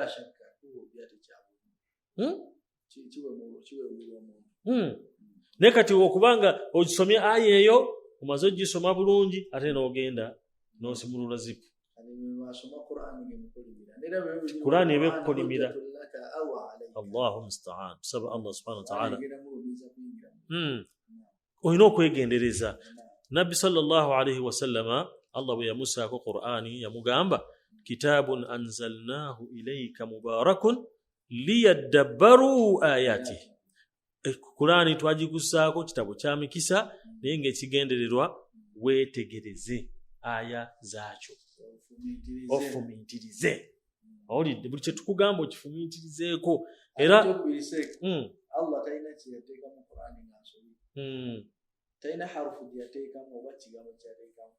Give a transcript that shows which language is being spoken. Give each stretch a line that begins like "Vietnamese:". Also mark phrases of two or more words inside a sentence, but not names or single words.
Ganda: naye kati okubanga ogisomye aya eyo omaze ogisoma bulungi ate n'ogenda n'osimulula zipu Qur'ani ebekukolimira
Arabic: الله المستعان
Ganda: tusaba
Arabic: الله سبحانه وتعالى
Ganda: olina okwegendereza nabbi
Arabic: صلى الله عليه وسلم
Ganda: Allah bwe yamusaako Qur'ani yamugamba
Arabic: كتاب أنزلناه إليك مبارك ليدبروا آياته
Ganda: Qur'ani twagikusaako kitabo kya mikisa naye ng'ekigendererwa weetegereze aya zaakyo ofumiintirize owulidde buli kye tukugamba okifumiintirizeeko era Allah talina kyeyateeka mu Qur'ani nga nsobi talina harufu gyeyateekamu oba kigambo kyeyateekamu